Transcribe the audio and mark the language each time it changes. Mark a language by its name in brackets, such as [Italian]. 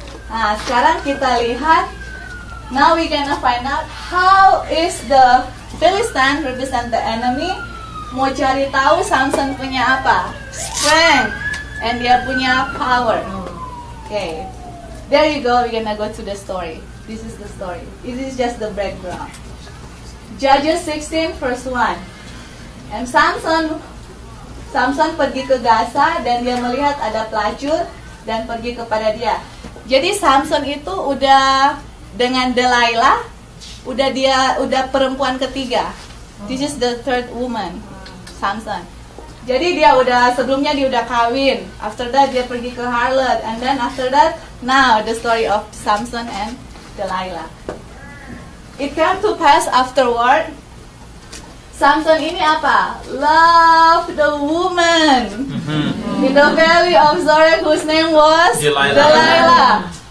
[Indonesian] Nah sekarang kita lihat. [English] Now we gonna find out how is the Philistine represent the enemy. [Indonesian] Mau cari tahu Samson punya apa? Strength. [English] And [Indonesian] dia punya [English] power. Okay. There you go, we're gonna go to the story. This is the story. This is just the background. Judges 16 verse 1. [Indonesian] And Samson pergi ke Gaza dan dia melihat ada pelacur dan pergi kepada dia. Jadi Samson itu udah dengan Delilah, udah perempuan ketiga. [English] This is the third woman, Samson. [Indonesian] Jadi sebelumnya dia udah kawin. [English] After that [Indonesian] dia pergi ke [English] harlot, and then after that now the story of Samson and Delilah. It came to pass afterward. [Indonesian] Samson ini apa? [English] Love the woman in the valley of Zorek, whose name was Delilah.